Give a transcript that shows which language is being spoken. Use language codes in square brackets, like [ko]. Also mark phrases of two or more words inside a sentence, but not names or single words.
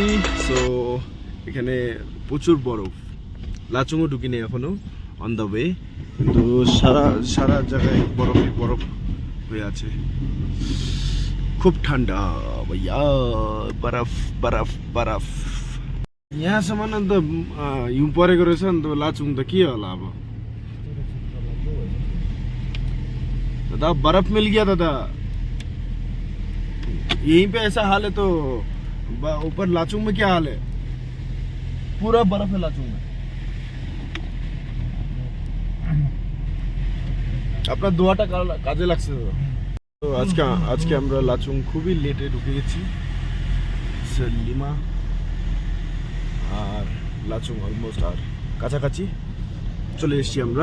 [bn] সো এখানে প্রচুর বরফ, লাচুংও ঢুকিনি এখনো, [en] on the way. [bn] কিন্তু সারা জায়গায় বরফই বরফ হয়ে আছে, খুব ঠান্ডা भैया, [ne] बरफ बरफ बरफ। यहाँसम्म अन्त हिउँ परेको रहेछ नि त, लाचुङ त के होला अब। [hi] दादा बर्फ मिल गया दादा, यहीं पे ऐसा हाल है तो ऊपर लाचुंग में क्या हाल है? पूरा बर्फ है लाचुंग में। [bn] আপনার দোয়াটা কাজে লাগছে। তো আজকে আমরা লাচুং খুবই লেটে ঢুকে গেছি। লিমা আর লাচুং অলমোস্ট আর কাছাকাছি চলে এসেছি আমরা।